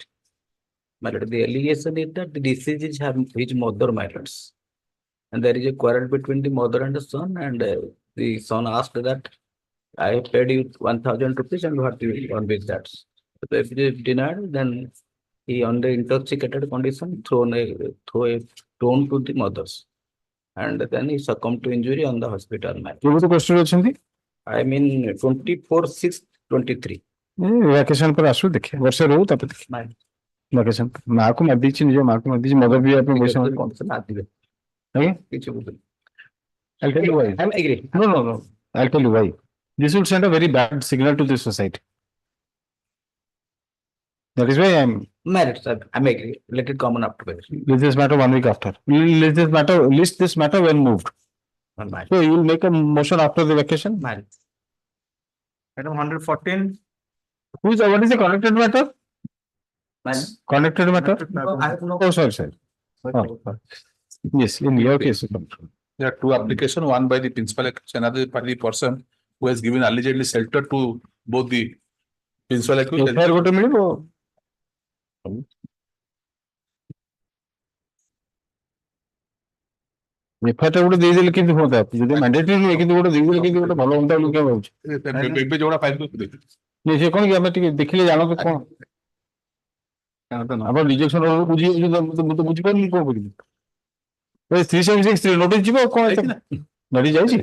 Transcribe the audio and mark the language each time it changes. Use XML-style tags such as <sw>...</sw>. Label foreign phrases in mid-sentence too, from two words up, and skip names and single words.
<en>My lord, the allegation is that the deceased is having his mother, my lords, and there is a quarrel between the mother and the son, and the son asked that I paid you 1,000 rupees and what you want with that? So if it is denied, then he on the intoxicated condition throw a stone to the mothers. And then he succumbed to injury on the hospital.</en> <or>କେବେ ତ question ଅଛନ୍ତି?</or> <en>I mean 24/6/23.</en> <or>ଭ୍ୟାକେସନ ପରେ ଆସୁ ଦେଖିବା ବର୍ଷେ ରହୁ ତାପରେ ଦେଖିବା ଭ୍ୟାକେସନ ମାଆକୁ ମାରିଦେଇଛି ନିଜ ମାଆକୁ ମାରିଦେଇଛି ମଦ ପିଇବା ପାଇଁ ପଇସା ଆଜ୍ଞା</or> <en>I'll tell you why. I'm agree. No. I'll tell you why. This will send a very bad signal to the society. That is why I'm Married, sir. I'm agree. Let it come on after. List this matter 1 week after. List this matter when moved. So you will make a motion after the vacation. Married. Item 114. What is the connected matter? Connected matter? I have no. Oh, sorry. Oh. Yes, in your case. There are two applications, one by the principal, another by the person who has given allegedly shelter to both the principal accused.</en> <or>FIR ଗୋଟେ ମିଳିବ FIR ଟା ଗୋଟେ ଦେଇଦେଲେ କେମିତି ହୁଅନ୍ତା ଯଦି ମ୍ୟାଣ୍ଡେଟରି ନୁହେଁ କିନ୍ତୁ ଗୋଟେ ଦେଇଦେଲେ କେମିତି ଗୋଟେ ଭଲ ହୁଅନ୍ତା ବୋଲି ଭାବୁଛି ଏବେ ଯୋଉଟା ଫାଇଲ ନାଇଁ ସେ କଣ କି ଆମେ ଟିକେ ଦେଖିଲେ ଜାଣନ୍ତୁ କଣ ଆପଣ ରିଜେକ୍ସନ ବୁଝି ମୁଁ ତ ବୁଝିପାରୁନି କଣ କରିବି 376 ନୋଟିସ ଯିବ କଣ ଗାଡି ଯାଇଛି</or>